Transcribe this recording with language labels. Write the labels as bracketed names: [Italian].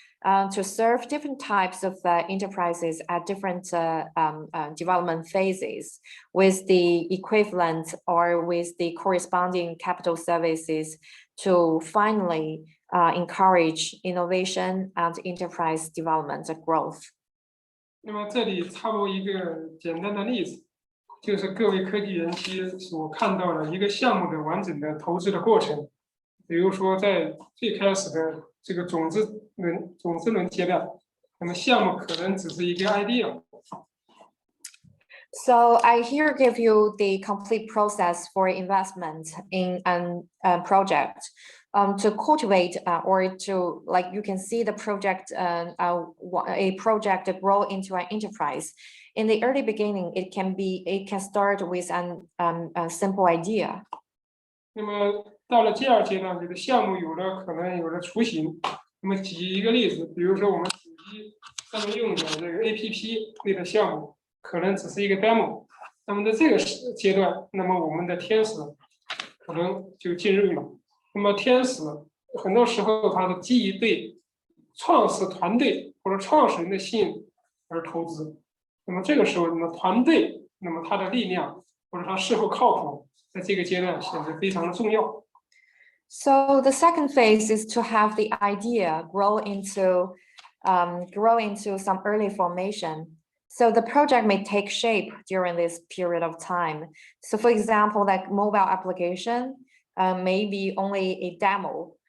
[English] To serve different types of enterprises at different development phases with the equivalent or with the corresponding capital services to finally encourage innovation and enterprise development and growth. [Chinese] 那么这里插播一个简单的例子，就是各位科技人期所看到的一个项目的完整的投资的过程。比如说在最开始的这个种子轮阶段，那么项目可能只是一个 idea。 [English] So I here give you the complete process for investment in a project to cultivate or to, like, you can see the project, a project grow into an enterprise. In the early beginning, it can start with a simple idea. [Chinese] 那么到了第2阶段，这个项目可能有了雏形。那么举一个例子，比如说我们手机上面用的这个 APP 类的项目，可能只是一个 demo。那么在这个阶段，那么我们的天使可能就进入了。那么天使很多时候它是基于对创始团队或者创始人的信任而投资。那么这个时候，那么团队，那么它的力量或者它是否靠谱，在这个阶段显得非常的重要。 [English] So the second phase is to have the idea grow into some early formation. So the project may take shape during this period of time. So for example, like mobile application may be only a demo.